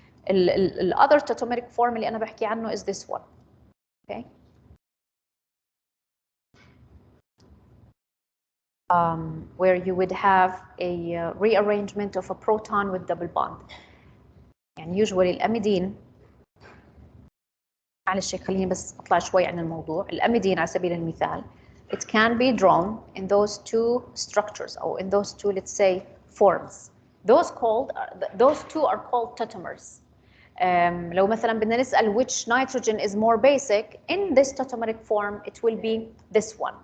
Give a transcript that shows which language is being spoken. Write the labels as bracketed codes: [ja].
[en] ال other tautomeric form اللي أنا بحكي عنه is this one. Okay. Where you would have a rearrangement of a proton with double bond. [ar] يعني usually الأميدين معلش خليني بس أطلع شوي عن الموضوع. [en] الأميدين [ar] على سبيل المثال [en] it can be drawn in those two structures or in those two, let's say, forms. Those two are called tautomers. [ar] لو مثلا بدنا نسأل [en] which nitrogen is more basic, in this tautomeric form it will be this one.